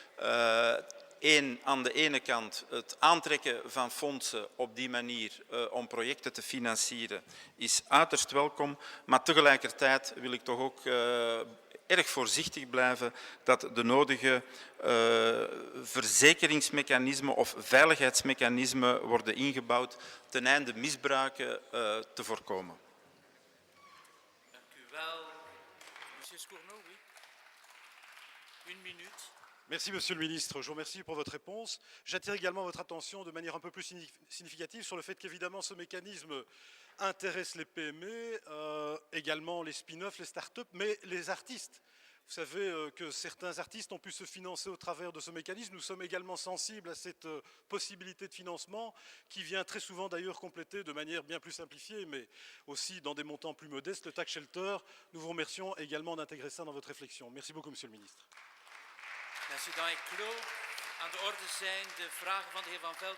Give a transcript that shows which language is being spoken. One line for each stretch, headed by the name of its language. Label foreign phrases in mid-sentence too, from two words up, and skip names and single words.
Dutch: Aan de ene kant het aantrekken van fondsen op die manier om projecten te financieren is uiterst welkom, maar tegelijkertijd wil ik toch ook erg voorzichtig blijven dat de nodige verzekeringsmechanismen of veiligheidsmechanismen worden ingebouwd ten einde misbruiken te voorkomen. Dank u wel.
French: Monsieur Scourneau, oui. Une minute. Merci, Monsieur le Ministre. Je vous remercie pour votre réponse. J'attire également votre attention de manière un peu plus significative sur le fait qu'évidemment ce mécanisme intéresse les PME, également les spin-offs, les start-up, mais les artistes. Vous savez que certains artistes ont pu se financer au travers de ce mécanisme. Nous sommes également sensibles à cette possibilité de financement qui vient très souvent d'ailleurs compléter de manière bien plus simplifiée, mais aussi dans des montants plus modestes, le
English: tax shelter.
French: Nous vous remercions également d'intégrer ça dans votre réflexion. Merci beaucoup, Monsieur le Ministre. L'incident est clos.
Dutch: Aan de orde zijn de vragen van de heer Van Velken.